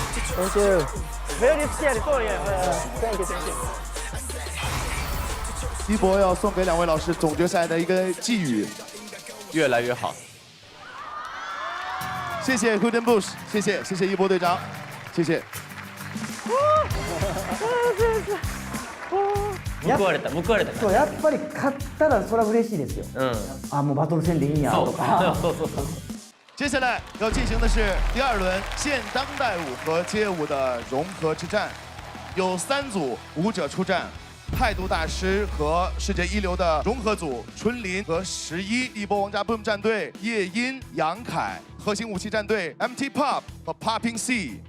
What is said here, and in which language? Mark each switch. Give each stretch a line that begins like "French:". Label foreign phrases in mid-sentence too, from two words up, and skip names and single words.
English: Thank you. Very scared. Sorry. Thank you. Thank you.
Chinese: 一博要送给2位老师总决赛的一个寄语： 越来越好。谢谢 Huden Bush， 谢谢一博队长，谢谢。
Japanese: 報われたそうやっぱり勝ったらそれは嬉しいですよ。あもうバトル戦でいいんやとか。
Chinese: 接下来要进行的是第2轮现当代舞和街舞的融合之战，有3组舞者出战。态度大师和世界一流的融合组春林和11，一波王炸 Boom 战队叶音、杨凯，核心武器战队 MT Pop 和 Popping C。